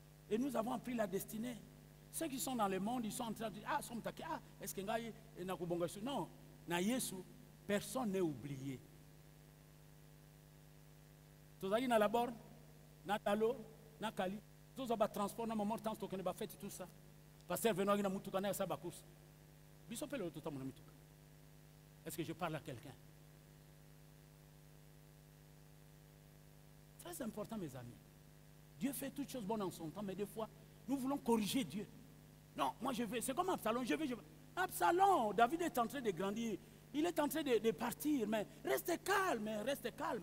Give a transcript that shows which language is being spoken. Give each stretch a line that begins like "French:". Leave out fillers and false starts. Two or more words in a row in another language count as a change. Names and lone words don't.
French: Et nous avons appris la destinée. Ceux qui sont dans le monde, ils sont en train de dire, ah, est-ce que non,
Lingala: na Yesu,
French: personne n'est oublié. Tous allez dans la borne,
Lingala: na talo, na kali,
French: tous allez transport, na moment temps,
Lingala: token ba
French: fête tout ça. Pasteur venant
Lingala: na mutuka na sa ba course. Biso pele
French: tout temps mon mutuka. Est-ce que je parle à quelqu'un? Très important, mes amis. Dieu fait toutes choses bonnes en son temps, mais des fois, nous voulons corriger Dieu. Non, moi je vais, c'est comme Absalom, je vais. Absalom, David est en train de grandir, il est en train de partir, mais restez calme, restez calme.